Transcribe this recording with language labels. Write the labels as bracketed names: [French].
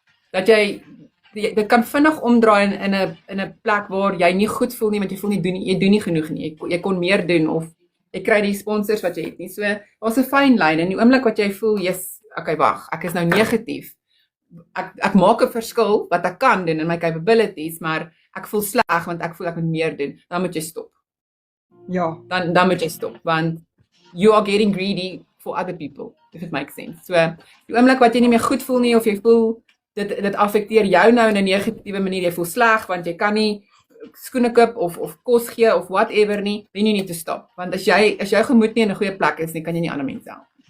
[Afrikaans] Dat dit kan vinnig omdraai in 'n plek waar jy nie goed voel nie, want jy doen nie genoeg nie. Jy kon meer doen of jy kry die sponsors wat jy het nie. So daar's 'n fyn lyn en die oomblik wat jy voel, okay, wag, ek is nou negatief. Ek maak 'n verskil wat ek kan doen in my capabilities, maar ek voel sleg want ek voel ek moet meer doen. Dan moet jy stop. Ja, Dan moet jy stop, want [English] you are getting greedy for other people, if it makes sense. [Afrikaans] So die oomblik wat jy nie meer goed voel nie, of jy voel dit affekteer jou nou in 'n negatiewe manier, jy voel sleg want jy kan nie skoene koop of kos gee of whatever nie, [English] then you need to stop. [Afrikaans] Want as jou gemoed nie in 'n goeie plek is nie, kan jy nie ander mense help.